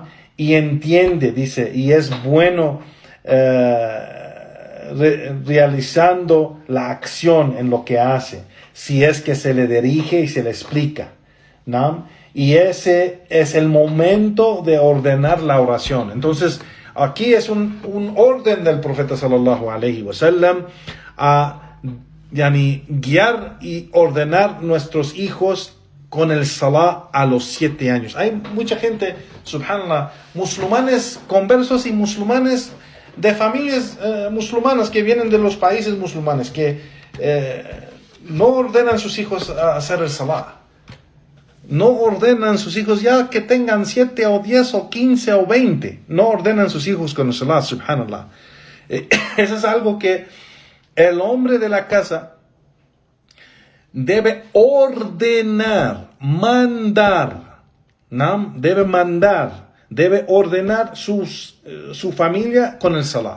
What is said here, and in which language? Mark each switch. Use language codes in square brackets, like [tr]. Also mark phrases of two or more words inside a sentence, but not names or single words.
[es] Y entiende, dice, y es bueno realizando la acción en lo que hace, si es que se le dirige y se le explica, ¿no? Y ese es el momento de ordenar la oración. Entonces, aquí es un orden del profeta [ar] صلى الله عليه وسلم [es] a guiar y ordenar nuestros hijos con el salah a los 7 años. Hay mucha gente, subhanallah, musulmanes conversos y musulmanes de familias musulmanas que vienen de los países musulmanes que no ordenan a sus hijos a hacer el salah. No ordenan a sus hijos ya que tengan 7 o 10 o 15 o 20. No ordenan a sus hijos con el salah, subhanallah. Eso es algo que el hombre de la casa debe ordenar, mandar, ¿no? Debe ordenar su familia con el salah.